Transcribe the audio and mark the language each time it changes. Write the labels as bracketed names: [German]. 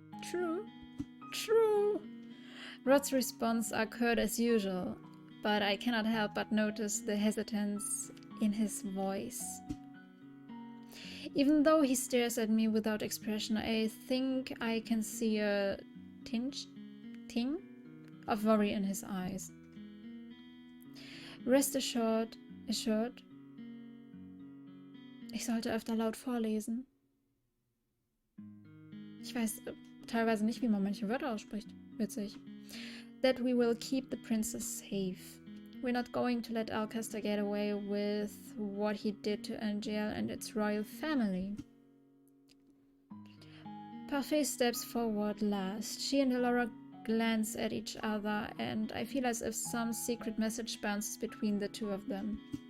[English] True. True. Rod's response are curt as usual, but I cannot help but notice the hesitance in his voice. Even though he stares at me without expression, I think I can see a ting of worry in his eyes. Rest assured, [German] ich sollte öfter laut vorlesen. Ich weiß teilweise nicht, wie man manche Wörter ausspricht. Witzig. [English] That we will keep the princess safe. We're not going to let Alcester get away with what he did to Angel and its royal family. Parfait steps forward last. She and Laura glance at each other, and I feel as if some secret message bounces between the two of them.